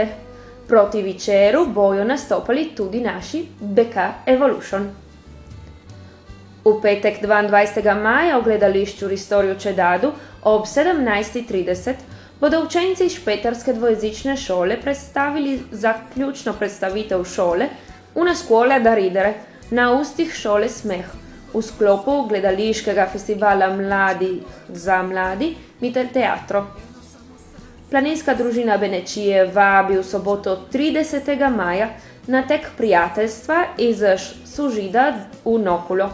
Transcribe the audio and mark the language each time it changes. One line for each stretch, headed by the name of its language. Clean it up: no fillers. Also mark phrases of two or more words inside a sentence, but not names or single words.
Slovenian: Proti večeru bojo nastopali tudi naši BK Evolution. V petek 22. maja v gledališču Ristorju Čedadu ob 17:30 bodo učenci špeterske dvojezične šole predstavili zaključno predstavitev šole Una scuola da ridere na ustih šole smeh v sklopu gledališkega festivala Mladi za mladi Mitel Teatro. Planinska družina Benečije vabi v soboto 30. maja na tek prijateljstva iz Sužida v Nokulo.